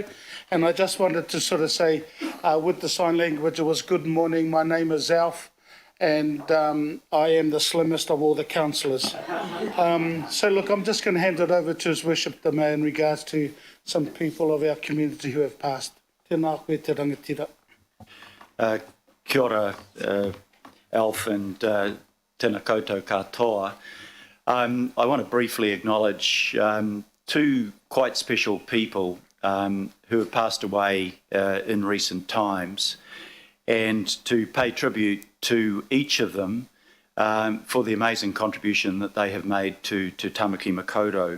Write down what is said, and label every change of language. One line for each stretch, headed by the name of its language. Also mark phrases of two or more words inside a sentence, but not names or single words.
English: And I just wanted to sort of say, with the sign language, it was good morning. My name is Alf, and I am the slimmest of all the councillors. So look, I'm just going to hand it over to His Worship the Mayor in regards to some people of our community who have passed.
Māori: Tēnā koe te rangatira. Kia ora, Alf, and tēnā koutou katoa.
English: I want to briefly acknowledge two quite special people who have passed away in recent times, and to pay tribute to each of them for the amazing contribution that they have made to Tamaki Makaurau.